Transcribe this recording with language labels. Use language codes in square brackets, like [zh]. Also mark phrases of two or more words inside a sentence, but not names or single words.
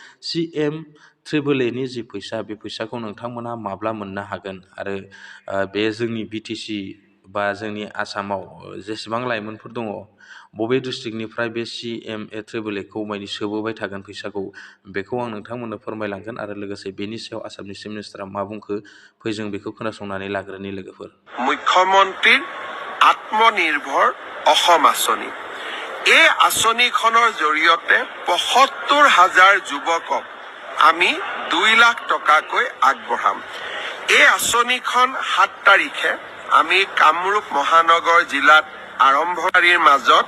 [brx] CM-AAA नि जि फैसा बे फैसाखौ नोंथांमोना माब्ला मोननो हागोन आरो बे जोंनि BTC बा जोंनि आसामाव जेसेबां लाइमोनफोर दङ बबे डिस्ट्रिक्टनिफ्राय बे CM-AAA खौ माने सोबोबाय थागोन फैसाखौ बेखौ आं नोंथांमोननो फोरमायलांगोन आरो लोगोसे बेनि सायाव आसामनि [en] chief minister [brx] मा बुंखो फै जों बेखौ खोनासंनानै लाग्रोनि लोगोफोर [as] मुख्यमन्त्रीৰ আত্মনিৰ্ভৰ অসম আঁচনি এই আঁচনিখনৰ জৰিয়তে ৭৫,০০০ যুৱকক আমি ২ লাখ টকাকৈ আগবঢ়াম এই আঁচনিখন ৭ তাৰিখে আমি কামৰূপ মহানগৰ জিলাত আৰম্ভকাৰীৰ মাজত